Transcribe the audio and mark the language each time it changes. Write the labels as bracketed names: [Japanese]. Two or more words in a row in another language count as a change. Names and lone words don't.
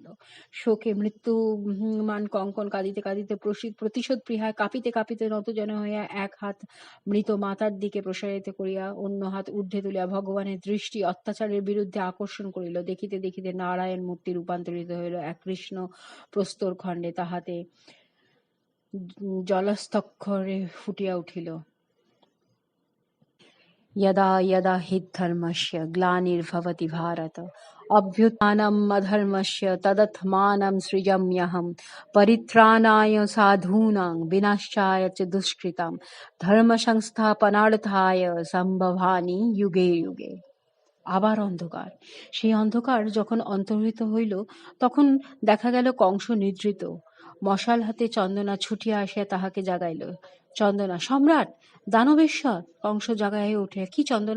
[Bangla] শোকে মৃত্যুমান কঙ্কন কাঁদিতে কাঁদিতে প্রতিশোধ প্রিহায় কাঁপিতে কাঁপিতে নত যেন হইয়া এক হাত মৃত মাতার দিকে প্রসারিত করিয়া অন্য হাত ঊর্ধ্বে তুলিয়া ভগবানের দৃষ্টি অত্যাচারের বিরুদ্ধে আকর্ষণ করিল। দেখিতে দেখিতে নারায়ণ মূর্তি রূপান্তরিত হইল এক কৃষ্ণ প্রস্তর খণ্ডে। তাহাতে জলস্তক্ষরে ফুটিয়া উঠিল, [Sanskrit] यदा यदा हि धर्मस्य ग्लानिर्भवति भारत अभ्युत्थानम् अधर्मस्य तदात्मानं सृजाम्यहम् परित्राणाय साधूनां विनाशाय च दुष्कृतां ধর্মসংস্থাপনার্থায় সম্ভবামি যুগে যুগে। [Bangla] আবার অন্ধকার। সেই অন্ধকার যখন অন্তর্হিত হইল, তখন দেখা গেল কংস নিদ্রিত। মশাল হাতে চন্দনা ছুটিয়া আসিয়া তাহাকে জাগাইল। চন্দনা, সম্রাট, দানবেশ্বর! কংস জাগাইয়া উঠিয়া, কি চন্দনা?